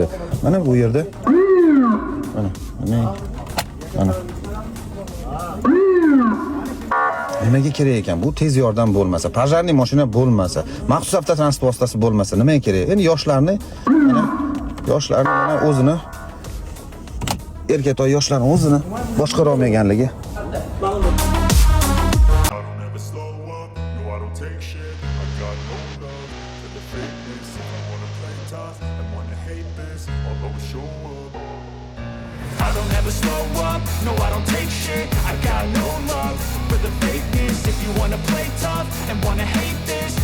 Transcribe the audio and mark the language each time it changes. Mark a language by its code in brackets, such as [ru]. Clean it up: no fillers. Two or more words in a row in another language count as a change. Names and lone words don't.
[uz] Mana bu yerda mana nimaga kerak ekan? Bu tez yordam bo'lmasa, pajarniy mashina bo'lmasa, maxsus avtotransport vositasi bo'lmasa nimaga kerak? Endi yoshlarni mana o'zini erkatoy yoshlarning o'zini boshqara olmaganligi. [en] I don't ever slow up, no I don't take shit. I got no love for the fakeness. If you wanna play tough and wanna hate this,